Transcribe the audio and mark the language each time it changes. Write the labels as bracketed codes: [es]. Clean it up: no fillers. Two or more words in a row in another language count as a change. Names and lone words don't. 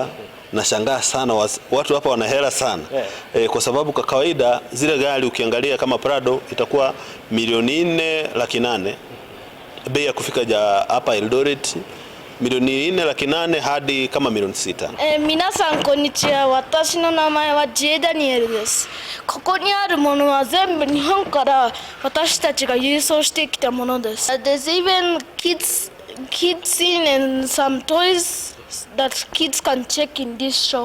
[sw] Nashangaa sana, watu hapa wana hela sana. Kwa sababu kwa kawaida zile gari ukiangalia kama Prado itakuwa milioni 4,800,000. Bei ya kufika hapa Eldoret milioni 4,800,000 hadi kama milioni 6. [ja] 皆さんこんにちは。私の名前はジェダニエルです。ここにあるものは全部日本から私たちが郵送してきたものです。 [en] There's even kids scene and some toys that kids can check in this shop.